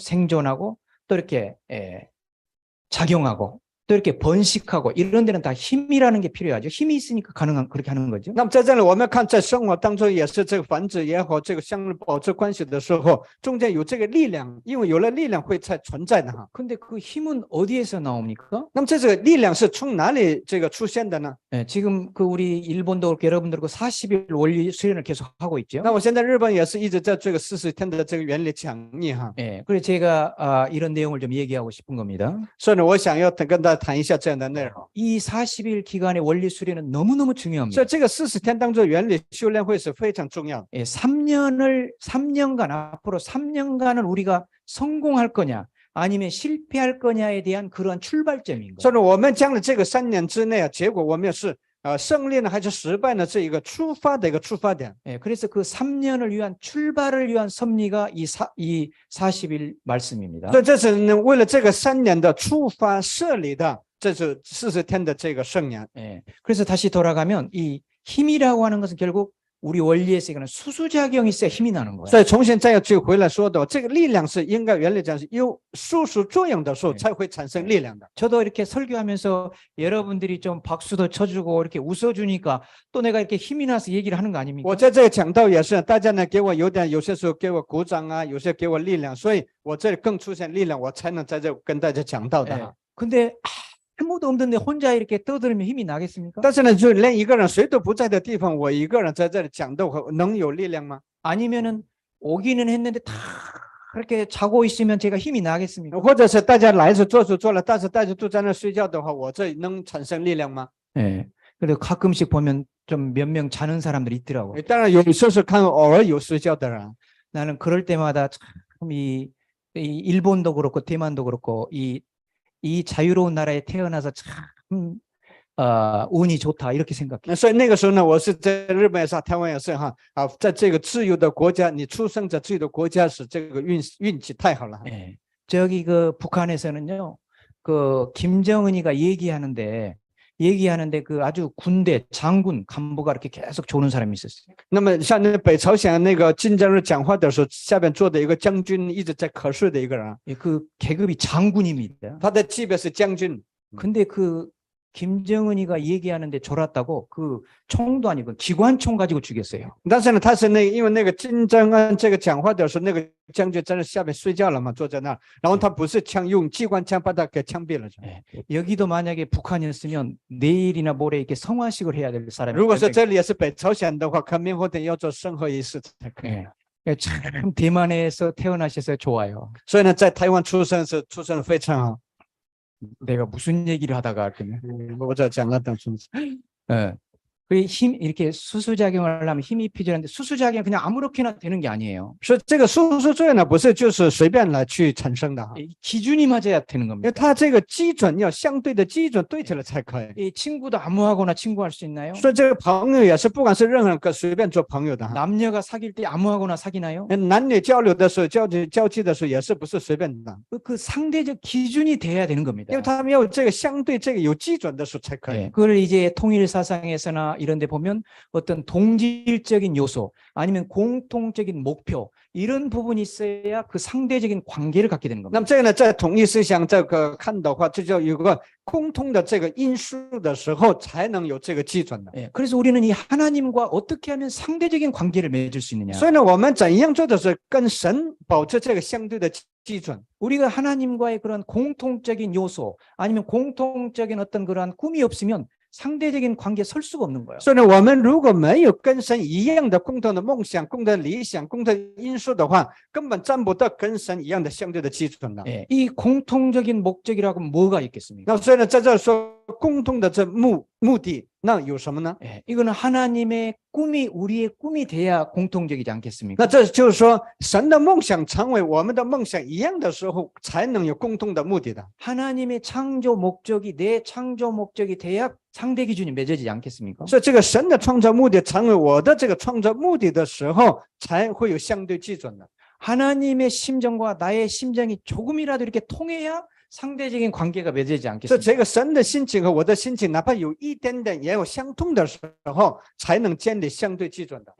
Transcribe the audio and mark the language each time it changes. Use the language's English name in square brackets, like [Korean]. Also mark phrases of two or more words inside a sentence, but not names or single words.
[Korean] 생존하고 또 이렇게 작용하고 또 이렇게 번식하고 이런 데는 다 힘이라는 게 필요하죠. 힘이 있으니까 가능한 그렇게 하는 거죠. [Chinese] 那么在这里，我们看在生活当中也是这个繁殖也好，这个相保持关系的时候，中间有这个力量，因为有了力量会才存在的哈。 [Korean] 근데 그 힘은 어디에서 나옵니까? [Chinese] 那么这个力量是从哪里这个出现的呢？ [Korean] 예, 지금 그 우리 일본도 그렇고 여러분들 그 40일 원리 수련을 계속 하고 있죠. [Chinese] 那我现在日本也是一直在这个40天的这个原理讲义哈。 [Korean] 예, 그래서 제가 이런 내용을 좀 얘기하고 싶은 겁니다. [Chinese] 所以呢，我想要跟大家谈一下这样的内容。 [Korean] 이 40일 기간의 원리 수련은 너무너무 [Chinese] 所 [Korean] 중요합니다. [Chinese] 以这个40天当中原理修炼会是非常重要的。 [Korean] 예, 3년간 앞으로 3년간은 우리가 성공할 거냐 아니면 실패할 거냐에 대한 그러한 출발점인 [Chinese] 所 [Korean] 거예요. [Chinese] 以呢，我们将来这个3年之内啊，结果我们是胜利呢还是失败呢？这一个出发的一个出发点。 [Korean] 예, 그래서 그 3년을 위한 출발을 위한 섭리가 이 40일 말씀입니다. [Chinese] 所以这是呢为了这个3年的出发设立的，这是40天的这个圣言。 [Korean] 예, 그래서 다시 돌아가면 이 힘이라고 하는 것은 결국 우리 원리에서 이거는 수수작용이 있어야 힘이 나는 거예요. [Chinese] 所以重新再要去回来说的，这个力量是应该原理讲是有输出作用的时候才会产生力量的。 [Korean] 저도 이렇게 설교하면서 여러분들이 좀 박수도 쳐주고 이렇게 웃어주니까 또 내가 이렇게 힘이 나서 얘기를 하는 거 아닙니까? [Chinese] 我在这里讲到也是，大家呢给我有些时候给我鼓掌啊，有些给我力量，所以我这里更出现力量，我才能在这跟大家讲到的 [Korean] 예, [Chinese] 哈。 [Korean] 근데 아무도 없는데 혼자 이렇게 떠들면 힘이 나겠습니까? [Chinese] 但是呢，就连一个人谁都不在的地方，我一个人在这里讲的话，能有力量吗？ [Korean] 아니면은 오기는 했는데 다 그렇게 자고 있으면 제가 힘이 나겠습니까? [Chinese] 或者是大家来是做了，但是大家都在那睡觉的话，我这能产生力量吗？ [Korean] 예. 그래도 가끔씩 보면 좀 몇 명 자는 사람들이 있더라고. [Chinese] 当然有时候是看偶尔有睡觉的人。 [Korean] 나는 그럴 때마다 참 이 일본도 그렇고 대만도 그렇고 이 자유로운 나라에 태어나서 참 운이 좋다 이렇게 생각해. [Chinese] 所以那个时候呢，我是在日本也是，台湾也是哈啊，在这个自由的国家，你出生在自由的国家是这个运气太好了。 [Korean] 예. 저기 그 북한에서는요, 그 김정은이가 얘기하는데 그 아주 군대 장군 간부가 이렇게 계속 조는 사람이 있었어요. [Chinese] 那么像那北朝鲜那个金正日讲话的时候，下边坐的一个将军一直在瞌睡的一个人， [Korean] 예, 그 계급이 장군입니다. [Chinese] 他的级别是将军。 [Korean] 근데 그 김정은이가 얘기하는데 졸았다고 그 총도 아니고 기관총 가지고 죽였어요. [Chinese] 但是呢，他是因为那个金正恩这个讲话的时候，那个将军在那下面睡觉了嘛，坐在那儿，然后他不是枪，用机关枪把他给枪毙了。 [Korean] 예. 여기도 만약에 북한이었으면 내일이나 모레 이렇게 성화식을 해야 될 사람이. [Chinese] 如果说这里也是北朝鲜的话，可明后天要做生活仪式才可以。 [Korean] 예. 참 대만에서 태어나셔서 좋아요. [Chinese] 所以呢，在台湾出生是出生得非常好。 [Korean] 내가 무슨 얘기를 하다가 그러면 [Chinese] 我在讲了当中， [Korean] 예. 그 힘 이렇게 수수작용을 하려면 힘이 필요한데 수수작용 그냥 아무렇게나 되는 게 아니에요. [Chinese] 所以这个输出作用呢，不是就是随便来去产生的哈， [Korean] 이 기준이 맞아야 되는 [Chinese] 因为 [Korean] 겁니다. [Chinese] 它这个基准要相对的基准对起来才可以。 [Korean] 이 친구도 아무하고나 친구할 수 있나요? [Chinese] 所以这个朋友也是，不管是任何人可随便做朋友的哈。 [Korean] 남녀가 사귈 때 아무하고나 사귀나요? [Chinese] 男女交流的时候，交际的时候也是不是随便的， [Korean] 그 상대적 기준이 돼야 되는 겁니다. [Chinese] 因为他们要有这个相对这个有基准的时候才可以。 [Korean] 예, 그걸 이제 통일 사상에서나 이런 데 보면 어떤 동질적인 요소 아니면 공통적인 목표 이런 부분이 있어야 그 상대적인 관계를 갖게 되는 [Chinese] 那 [Korean] 겁니다. [Chinese] 么这个呢，在统一思想这个看的话，这就有个共通的这个因素的时候，才能有这个基准的。 [Korean] 예, 그래서 우리는 이 하나님과 어떻게 하면 상대적인 관계를 맺을 수 있느냐. [Chinese] 所以呢，我们怎样做的是跟神保持这个相对的基准。 [Korean] 우리가 하나님과의 그런 공통적인 요소 아니면 공통적인 어떤 그러한 꿈이 없으면 상대적인 관계에 설 수가 없는 거예요. [Chinese] 所以呢，我们如果没有跟神一样的共同的梦想、共同的理想、共同的因素的话，根本占不到跟神一样的相对的基准的。 [Korean] 예, 이 공통적인 목적이라고 뭐가 있겠습니까? [Chinese] 那所以呢，在这说共同的这目的，那有什么呢？ [Korean] 예, 이거는 하나님의 꿈이 우리의 꿈이 돼야 공통적이지 않겠습니까? [Chinese] 那这就是说，神的梦想成为我们的梦想一样的时候，才能有共同的目的的。 [Korean] 하나님의 창조 목적이 내 창조 목적이 돼야 상대 기준이 맺어지지 않겠습니까? [Chinese] 所以这个神的创造目的成为我的这个创造目的的时候，才会有相对基准的。 [Korean] 하나님의 심정과 나의 심정이 조금이라도 이렇게 통해야 상대적인 관계가 맺어지지 [Chinese] 所以 [Korean] 않겠습니까? [Chinese] 这个神的心情和我的心情，哪怕有一点点也有相通的时候，才能建立相对基准的。